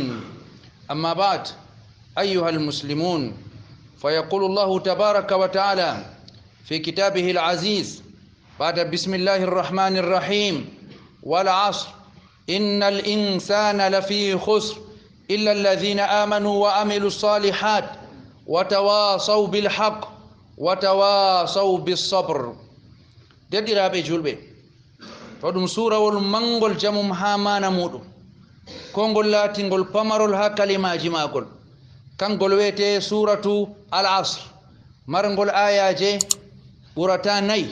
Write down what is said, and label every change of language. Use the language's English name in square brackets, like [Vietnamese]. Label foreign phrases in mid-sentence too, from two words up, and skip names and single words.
[Arabic] أما بعد أيها المسلمون، فيقول الله تبارك وتعالى في كتابه العزيز بعد بسم الله الرحمن الرحيم: والعصر إن الإنسان لفي خسر إلا الذين آمنوا وعملوا الصالحات وتواصوا بالحق وتواصوا بالصبر. [Fula] Dediraɓe julɓe, to ɗum surawol mangol jamum ha mana muɗum, kongol latingol pamarol ha kalimaji magol, kangol wiyete suratu al asr, margol ayaje ɓurata nayyi.